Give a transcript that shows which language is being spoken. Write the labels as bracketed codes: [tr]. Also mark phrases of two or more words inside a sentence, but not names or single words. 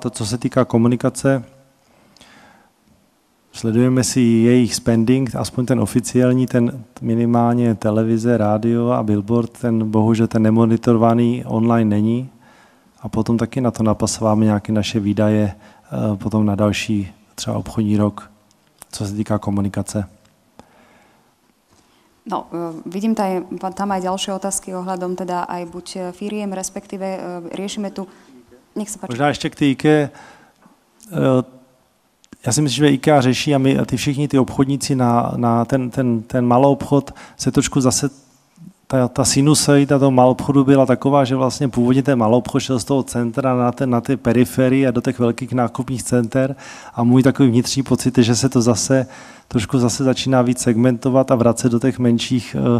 [cs] Co se týká komunikace, sledujeme si jejich spending, aspoň ten oficiální, ten minimálně televize, rádio a billboard, ten bohužel ten nemonitorovaný online není. A potom taky na to napasováme nějaké naše výdaje potom na další třeba obchodní rok, co se týká komunikace. [sk] No, vidím tam aj ďalšie otázky ohľadom teda aj buď firiem, respektíve riešime tu... Nech sa páči. [cs] Možná ještě k té IKEA. Já si myslím, že IKEA řeší a my a všichni ty obchodníci na ten malou obchod se trošku zase ta sinusoida toho malou obchodu byla taková, že vlastně původně ten malou obchod šel z toho centra na ty periferii a do těch velkých nákupních center a můj takový vnitřní pocit je, že se to trošku začíná víc segmentovat a vracet do těch menších